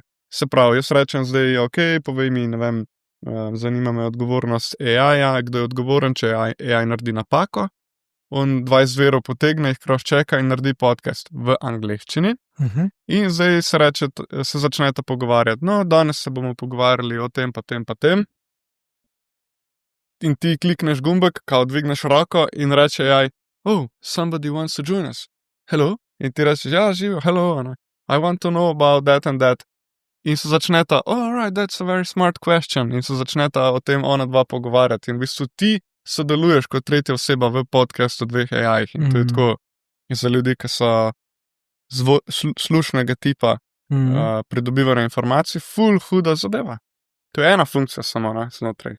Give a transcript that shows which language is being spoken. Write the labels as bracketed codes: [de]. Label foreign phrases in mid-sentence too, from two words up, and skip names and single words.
[sl] Se pravi, jaz rečem zdaj, ok, povej mi, ne vem, zanima me odgovornost AI-ja, kdo je odgovoren, če AI naredi napako, on 20 virov potegne, jih cross-checka in naredi podcast v angleščini. In zdaj se začnete pogovarjati, danes se bomo pogovarjali o tem, pa tem, pa tem. In ti klikneš gumbek, kao dvigneš roko in reče AI, [en] somebody wants to join us. Hello? [sl] In ti rečeš, ja, živijo, [en] hello, I want to know about that and that. [sl] In se začneta, [en] alright, that's a very smart question. [sl] In se začneta o tem ona dva pogovarjati. In v bistvu ti sodeluješ kot tretja oseba v podcastu dveh AI-jih. In to je tako, in za ljudi, ki so slušnega tipa, pridobivanja informacij, ful huda zadeva. To je ena funkcija samo, znotraj.